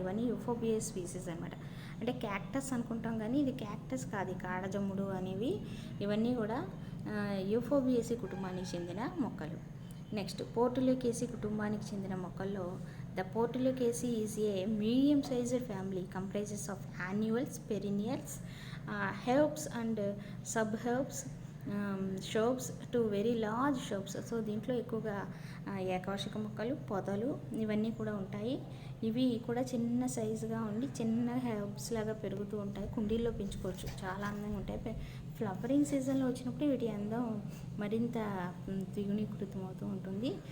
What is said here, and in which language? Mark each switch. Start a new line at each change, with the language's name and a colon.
Telugu: ఇవన్నీ యూఫోబియా స్పీసీస్ అనమాట. అంటే క్యాక్టస్ అనుకుంటాం కానీ ఇది క్యాక్టస్ కాదు, కాడజముడు అనేవి. ఇవన్నీ కూడా యూఫోబియేసీ కుటుంబానికి చెందిన మొక్కలు. నెక్స్ట్ పోర్టులేకేసీ కుటుంబానికి చెందిన మొక్కల్లో
English: The Portulaceae is a medium-sized family comprises of annuals, perennials, herbs and subherbs, shrubs to very large shrubs.
Telugu: So దీంట్లో ఎక్కువగా ఏకవార్షిక మొక్కలు, పొదలు ఇవన్నీ కూడా ఉంటాయి. ఇవి కూడా చిన్న సైజుగా ఉండి చిన్న హెర్బ్స్ లాగా పెరుగుతూ ఉంటాయి. కుండీల్లో పెంచుకోవచ్చు, చాలా అందంగా ఉంటాయి. ఫ్లవరింగ్ సీజన్లో వచ్చినప్పుడు వీటి అందం మరింత ద్విగుణీకృతం అవుతూ ఉంటుంది.